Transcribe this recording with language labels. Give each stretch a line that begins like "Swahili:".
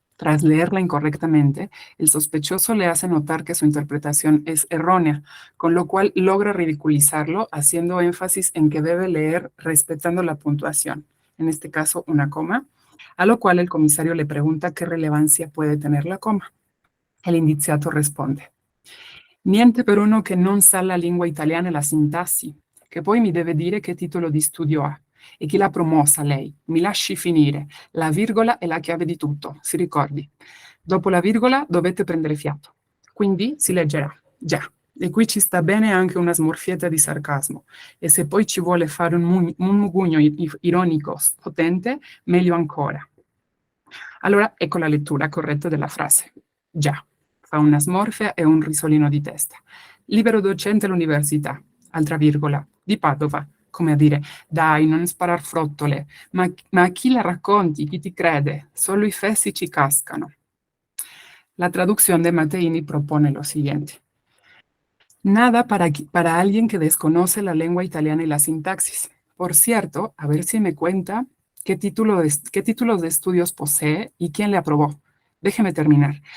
Spanish: Tras leerla incorrectamente, el sospechoso le hace notar que su interpretación es errónea, con lo cual logra ridiculizarlo, haciendo énfasis en que debe leer respetando la puntuación, en este caso una coma, a lo cual el comisario le pregunta qué relevancia puede tener la coma. El indiziato responde:
Italian: niente per uno che non sa la lingua italiana e la sintassi, che poi mi deve dire che titolo di studio ha. E chi l'ha promossa lei? Mi lasci finire. La virgola è la chiave di tutto, si ricordi. Dopo la virgola dovete prendere fiato. Quindi si leggerà, già. E qui ci sta bene anche una smorfietta di sarcasmo. E se poi ci vuole fare un mugugno ironico potente, meglio ancora. Allora, ecco la lettura corretta della frase. Già. Fa una smorfia e un risolino di testa. Libero docente all'università, altra virgola, di Padova, come a dire, dai, non sparar frottole, ma a chi la racconti, chi ti crede? Solo i fessi ci cascano.
Spanish: La traducción de Matteini propone lo siguiente. Nada para alguien que desconoce la lengua italiana y la sintaxis. Por cierto, a ver si me cuenta qué títulos de estudios posee y quién le aprobó. Déjeme terminar.